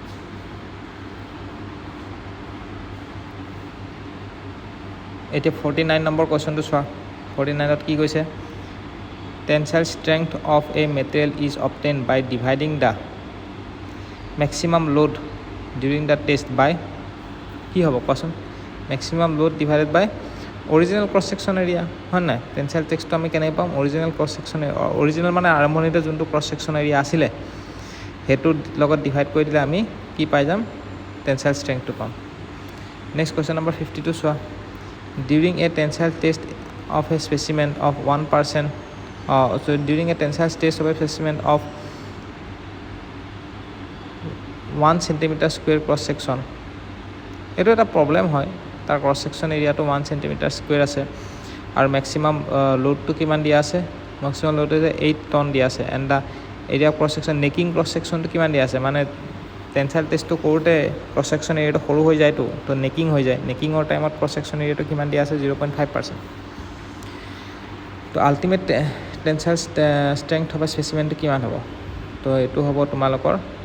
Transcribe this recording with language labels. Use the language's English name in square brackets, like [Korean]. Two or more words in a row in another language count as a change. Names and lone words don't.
[Assamese] এতিয়া 49 নম্বৰ কুৱেশ্যনটো চোৱা 49ত কি কৈছে [English] tensile strength of a material is obtain by dividing the maximum load during the test [Assamese] বাই কি হ'ব কোৱাচোন [English] maximum load divided by original cross section area [Assamese] হয় নাই [English] tensile testটো [Assamese] আমি কেনেকৈ পাম [English] original cross section [Assamese] অৰিজিনেল মানে আৰম্ভণিতে যোনটো [English] cross section area [Assamese] আছিলে সেইটোৰ লগত ডিভাইড কৰি দিলে আমি কি পাই যাম [English] tensile strengthটো [Assamese] পাম [English] next question number 52 [Assamese] চোৱা [English] during a tensile test of a specimen of 1% during a tensile test of a specimen of 1 cm square cross section [Assamese] এইটো এটা প্ৰব্লেম হয় তাৰ [English] cross section areaটো 1 cm square [Assamese] আছে আৰু মেক্সিমাম লোডটো কিমান দিয়া আছে [English] maximum load [Assamese] হৈছে 8 টন দিয়া আছে [English] and the area cross section necking cross sectionটো [Assamese] কিমান দিয়া আছে মানে [English] tensile testটো [Assamese] কৰোঁতে [English] cross section areaটো [Assamese] সৰু হৈ যায়তো তো নেকিং হৈ যায় [English] neckingৰ timeত cross section areaটো [Assamese] কিমান দিয়া আছে 0.5% তো [English] ultimate tensile strength of specimenটো [Assamese] কিমান হ'ব তো এইটো হ'ব তোমালোকৰ